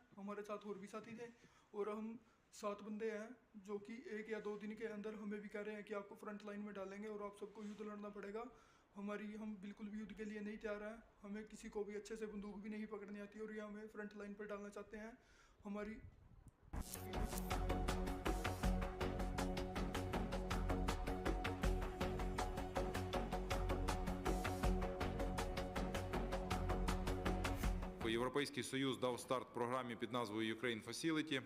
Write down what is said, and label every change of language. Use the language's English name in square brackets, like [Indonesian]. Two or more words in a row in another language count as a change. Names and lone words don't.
[Hindi] हमारे साथ और भी साथी थे और हम 7 बंदे हैं जो कि 1 या 2 दिन के अंदर हमें भी कह रहे हैं कि आपको [English] front line [Hindi] में डालेंगे और आप सबको युद्ध लड़ना पड़ेगा। हम बिल्कुल भी युद्ध के लिए नहीं तैयार हैं। हमें किसी को भी अच्छे से बंदूक भी नहीं पकड़नी आती और ये हमें [English] front line [Hindi] पर डालना चाहते हैं। हमारी [Ukrainian] Європейський Союз дав старт програмі під назвою Ukraine Facility.